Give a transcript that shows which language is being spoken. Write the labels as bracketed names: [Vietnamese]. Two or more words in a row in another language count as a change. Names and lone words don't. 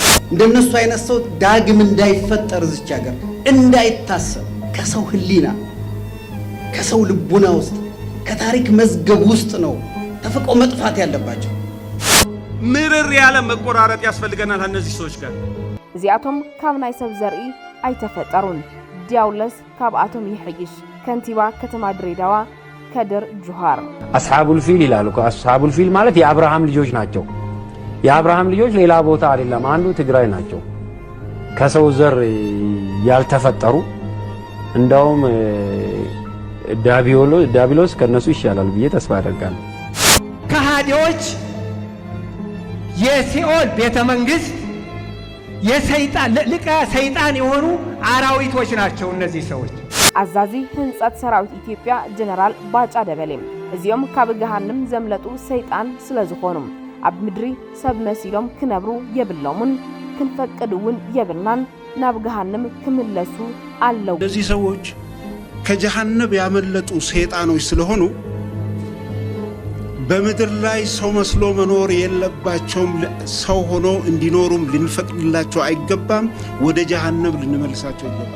[Amharic] እንደነሱ አይነት ሰው ዳግም እንዳይፈጠር እዚች ሀገር እንዳይታሰብ ከሰው ህሊና ከሰው ልቡና ውስጥ ከታሪክ መዝገብ ውስጥ ነው ተፈቆ መጥፋት ያለባቸው። ምርር ያለ መቆራረጥ ያስፈልገናል እነዚህ ሰዎች ጋር። [Tigrinya] እዚአቶም ካብ ናይ ሰብ ዘርኢ አይተፈጠሩን ዲያውለስ ካብ አቶም ይሕይሽ ከንቲባ ከተማ ድሬዳዋ ከድር ጁሃር [Arabic] أصحاب الفيل [Amharic] ይላሉ። [Arabic] أصحاب الفيل [Amharic] ማለት የአብርሃም ልጆች ናቸው። የአብርሃም ልጆች ሌላ ቦታ አይደለም፣ አንዱ ትግራይ ናቸው። ከሰው ዘር ያልተፈጠሩ እንደውም ዳቢሎስ ከነሱ ይሻላል ብዬ ተስፋ አደርጋለሁ። ከሃዲዎች የሲኦል ቤተ መንግስት የሰይጣን ልቀ ሰይጣን የሆኑ አራዊቶች ናቸው እነዚህ ሰዎች። [Tigrinya] አዛዚ ህንጸት ሰራዊት ኢትዮጵያ ጀነራል ባጫ ደበሌም እዚኦም ካብ ገሃንም ዘምለጡ ሰይጣን ስለዝኾኑ ኣብ ምድሪ ሰብ መሲሎም ክነብሩ የብሎምን ክንፈቅድውን የብልናን ናብ ገሃንም ክምለሱ አለው። [Amharic] እነዚህ ሰዎች ከጀሃነም ያመለጡ ሰይጣኖች ስለሆኑ በምድር ላይ ሰው መስሎ መኖር የለባቸውም። ሰው ሆኖ እንዲኖሩም ልንፈቅድላቸው አይገባም። ወደ ጀሃነም ልንመልሳቸው ይገባል።